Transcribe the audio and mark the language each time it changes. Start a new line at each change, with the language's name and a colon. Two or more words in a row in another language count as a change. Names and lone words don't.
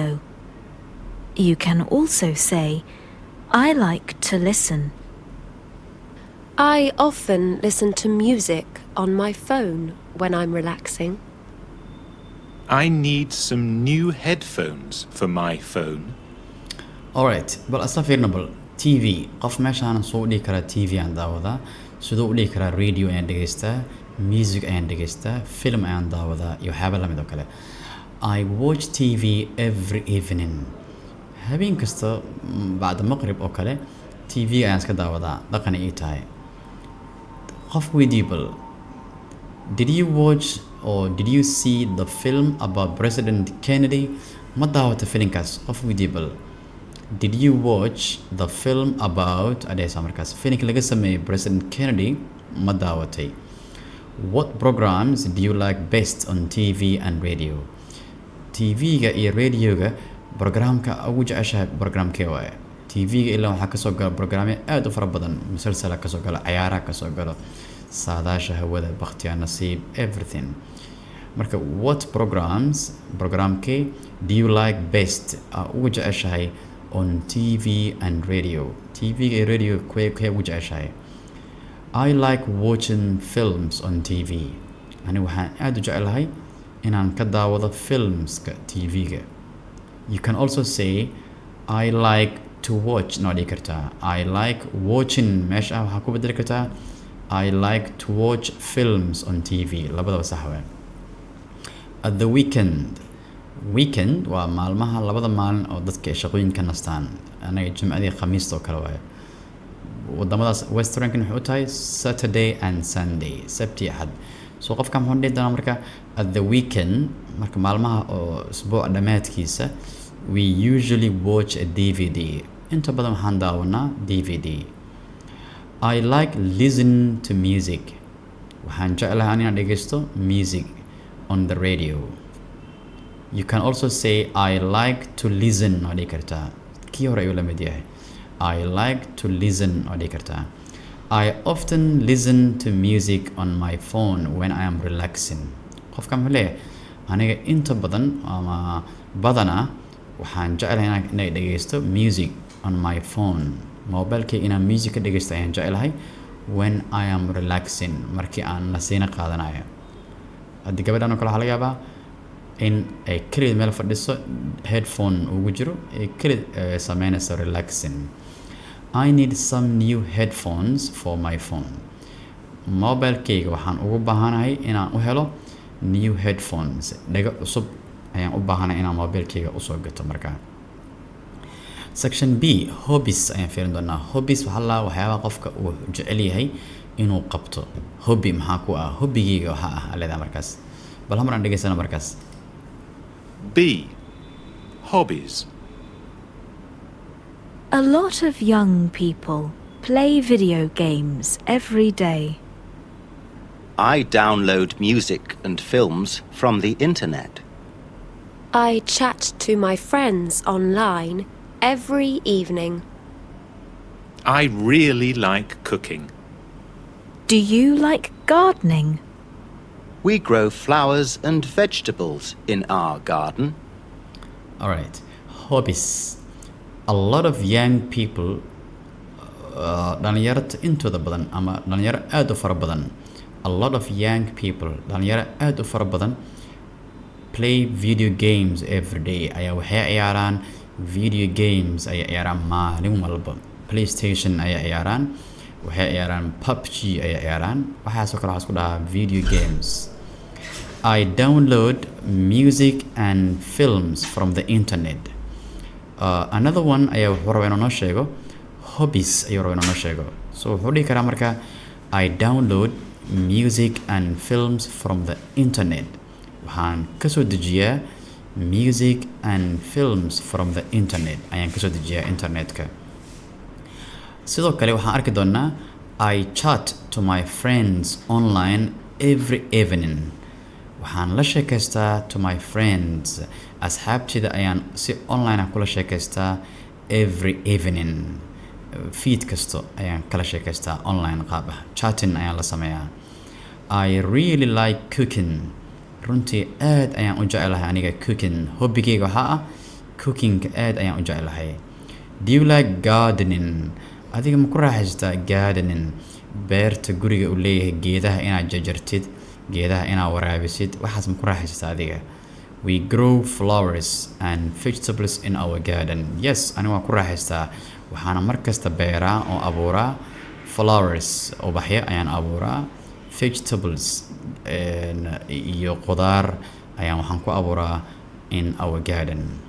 English: You can also say, I like to listen. I often listen to music on my phone when I'm relaxing. I need some new headphones for my phone.
Somali: alright bal asla fiirina bal tv. qof meeshaan soo dhihi karaa tv aan daawadaa, sidoo u dhihi karaa radio ayaan dhegeystaa, music ayaan dhegeystaa, film ayaan daawadaa iyo waxyaaba lamid oo kale.
English: I watch tv every evening.
Somali: habeen kasta bacda maqrib oo kale tv ayaan iska daawadaa, dhaqan ii tahay. qof weydii bal
English: did you watch or did you see the film about President Kennedy?
Somali: ma daawata filimkaas? qof weydii bal
English: did you watch the film about
Somali: adaysa markaas filimka laga sameeyay President Kennedy ma daawatay?
English: What programs do you like best on TV and radio?
Somali: TV-ga iyo radio-ga programka ugu jeceshahay programkee waaye? TV-ga ilaa waxaa kasoo gala programyo aad u fara badan, musalsala kasoo gala, ciyaaraha kasoo galo, saadaasha hawada, bakhtiyaa nasiib, everything.
English: marka what programs programkee do you like best
Somali: ugu jeceshahay
English: on TV and radio?
Somali: TV-ga iyo radio kee ugu jeceshahay?
English: I like watching films on TV.
Somali: ani waxaan aad u jecelahay inaan ka daawado filmska TV-ga.
English: You can also say I like to watch.
Somali: noo dhihi kartaa
English: I like watching,
Somali: meesha waxaa ku bedeli kartaa
English: I like to watch films on TV.
Somali: labadaba sax weyn.
English: At the weekend
Somali: waa maalmaha labada maalin oo dadka shaqooyinka nastaan. anaga jimcadii khamiista oo kale waaye. wadamadaas westernkan waxay u tahay
English: Saturday and Sunday,
Somali: sabti axad. so qofka muxuu dhihi doonaa marka
English: at the weekend,
Somali: marka maalmaha oo isbuuc dhammaadkiisa
English: we usually watch a DVD.
Somali: inta badan waxaan daawanaa DVD.
English: I like listen to music.
Somali: waxaan jeclahay inaan dhegeysto
English: music on the radio. You can also say I like to listen.
Somali: oo dhihi kartaa kii hore ayuu la mid yahay.
English: I like to listen.
Somali: oo dhihi kartaa
English: I often listen to music on my phone when I am relaxing.
Somali: qofka muxuu leeyahay aniga inta badan ama badana waxaan jeclahay inaan dhegeysto
English: music on my phone.
Somali: mobilekay inaan music ka dhegeysto ayaan jeclahay
English: when I am relaxing,
Somali: markii aan nasiino qaadanayo. haddii gabadhan oo kale waxaa laga yaabaa in ay kelid meel fadhiso, headphone ugu jiro, ay kelid sameynayso relaxing.
English: I need some new headphones for my phone.
Somali: mobilekayga waxaan ugu baahanahay inaan u helo
English: new headphones,
Somali: dhago cusub ayaan u baahanahay inaan mobilekayga usoo gato. markaa section B, hobbies ayaan fiirin doonaa. hobbies waxaa la waxyaabaha qofka uu jecel yahay inuu qabto. hobby maxaa ku ah? hobbigayga waxaa ah leedahay markaas. bal hamar aan dhegeysana markaas.
English: B. Hobbies. A lot of young people play video games every day. I download music and films from the internet. I chat to my friends online every evening. I really like cooking. Do you like gardening? We grow flowers and vegetables in our garden. All right. Hobbies. A lot of young people
Somali: dhalinyarada intooda badan ama dhalinyaro aad u fara badan,
English: a lot of young people
Somali: dhalinyaro aad u fara badan
English: play video games every day.
Somali: Ayaa waxay ciyaaraan
English: video games,
Somali: ayay ciyaaraan maalin walba. PlayStation ayay ciyaaraan, waxay ciyaaraan PUBG ayay ciyaaraan, waxaasoo kale waxaa isku dhahaa
English: video games. I download music and films from the internet. Another one
Somali: ayaa wuxuu rabaa inuu noo sheego hobbies ayuu rabaa inuu noo sheego. So wuxuu dhihi karaa marka
English: I download music and films from the internet.
Somali: Waxaan kasoo dejiyaa
English: music and films from the internet.
Somali: Ayaan kasoo dejiyaa internetka. Sidoo kale waxaan arki doonaa
English: I chat to my friends online every evening.
Somali: Waxaan la sheekaystaa
English: to my friends.
Somali: Asxaabtida ayaan si online ah kula sheekaystaa
English: every evening.
Somali: Feed kasto ayaan kala sheekaystaa online qaab ah. Chatting ayaan la sameeyaa.
English: I really like cooking.
Somali: Runtii aad ayaan u jecelahay aniga cooking. Hobbigayga waxaa ah cooking aad ayaan u jecelahay.
English: Do you like gardening?
Somali: Adiga ma ku raaxaystaa gardening? Beerta guriga uu leeyahay geedaha inaad jajartid, geedaha inaad waraabisid, waxaas ma ku raaxaystaa adiga?
English: We grow flowers and vegetables in our garden. Yes,
Somali: aniga waan ku raaxaystaa. Waxaana markasta beeraa oo abuuraa flowers, ubaxyo ayaan abuuraa, vegetables iyo qudaar ayaan waxaan ku abuuraa
English: in our garden.